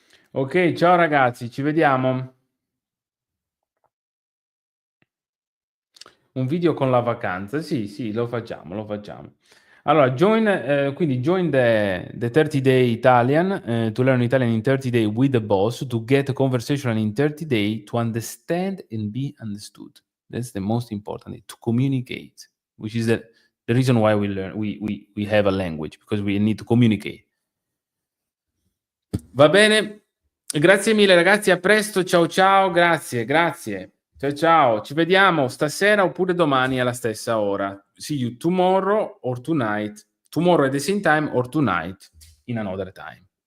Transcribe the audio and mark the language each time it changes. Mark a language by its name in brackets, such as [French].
[Italian] Okay, ciao ragazzi, ci vediamo. Un video con la vacanza. Sì, sì, lo facciamo, lo facciamo. Allora quindi [English] join the 30 day Italian, to learn Italian in 30 day with the boss, to get conversational in 30 day, to understand and be understood. That's the most important, to communicate, which is the reason why we have a language, because we need to communicate. [Italian] Va bene? Grazie mille ragazzi, a presto, ciao ciao, grazie, grazie. Ciao ciao, ci vediamo stasera oppure domani alla stessa ora. [English] See you tomorrow or tonight. Tomorrow at the same time or tonight in another time.